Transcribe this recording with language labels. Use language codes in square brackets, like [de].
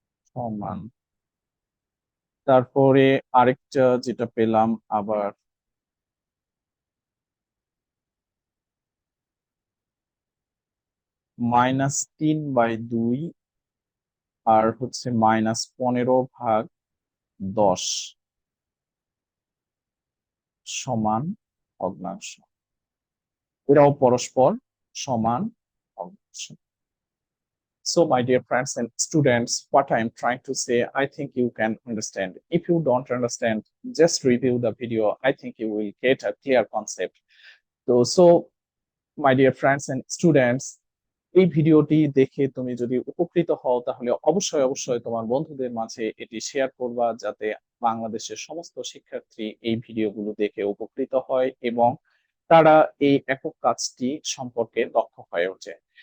[bn] সমান। তারপরে আরেকটা যেটা পেলাম আবার, -3/2 আর হচ্ছে -15/10 সমান ভগ্নাংশ, এরাও পরস্পর সমান ভগ্নাংশ। [en] So, my dear friends and students, what I am trying to say, I think you can understand. If you don't understand, just review the video. I think you will get a clear concept. So my dear friends and students, [bn] এই ভিডিওটি দেখে তুমি যদি উপকৃত হও তাহলে অবশ্যই অবশ্যই তোমার বন্ধুদের মাঝে এটি শেয়ার করবা, যাতে বাংলাদেশের সমস্ত শিক্ষার্থী এই ভিডিওগুলো দেখে উপকৃত হয় এবং তারা এই একক কাজটি সম্পর্কে দক্ষ হয়ে ওঠে।